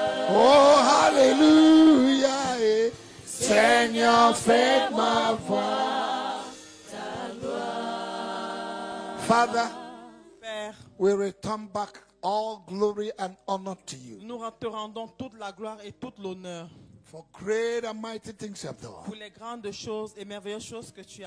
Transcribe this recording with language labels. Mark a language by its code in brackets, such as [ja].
[fr] Oh, alléluia. Seigneur, fais-moi voir ta gloire. [en] Father, [fr] Père, [en] we return back all glory and honor to you [fr] nous te rendons toute la gloire et tout l'honneur [en] for great and mighty things you have done. [fr] pour les grandes choses et merveilleuses choses que tu as